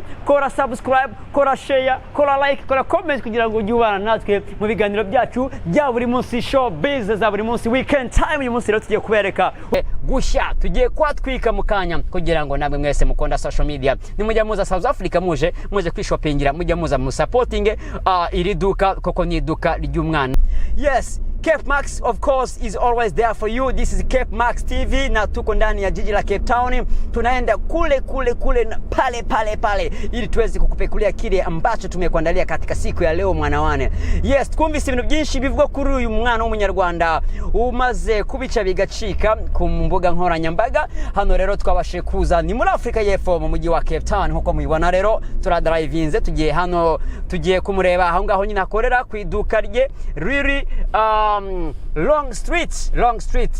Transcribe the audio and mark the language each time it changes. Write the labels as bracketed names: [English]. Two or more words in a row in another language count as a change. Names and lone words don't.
[Kinyarwanda] Kora subscribe, kora share, kora like, kora comment kugira ngo ujye ubana natwe mu biganiro byacu bya buri munsi, [English] show business [Kinyarwanda] za buri munsi, [English] weekend time. [Kinyarwanda] Uyu munsi rero tugiye kubereka gushya, tugiye kwatwika mu kanya kugira ngo namwe mwese mukunda [English] social media [Kinyarwanda] nimujya muza South Africa, muje kwishopingira, mujya muza mu supporting iri duka, koko ni duka ry'umwana. [English] Yes, Cape Max of course is always there for you. This is [Swahili] Cape Max TV na tuko ndani ya jiji la Cape Town. Tunaenda kule pale ili tuweze kukupekulia kile ambacho tumekuandalia katika siku ya leo mwanawane. Yes, [Kinyarwanda] twumvise ibintu byinshi bivugwa kuri uyu mwana w'umunyarwanda umaze kubica bigacika ku mbuga nkoranyambaga. Hano rero twabashe kuza ni muri Afrika Yepfo mu mujyi wa Cape Town. Nkuko mubibona rero turadrivinze tugiye hano, tugiye kumureba aho ngaho nyine akorera ku iduka rye riri Long Street.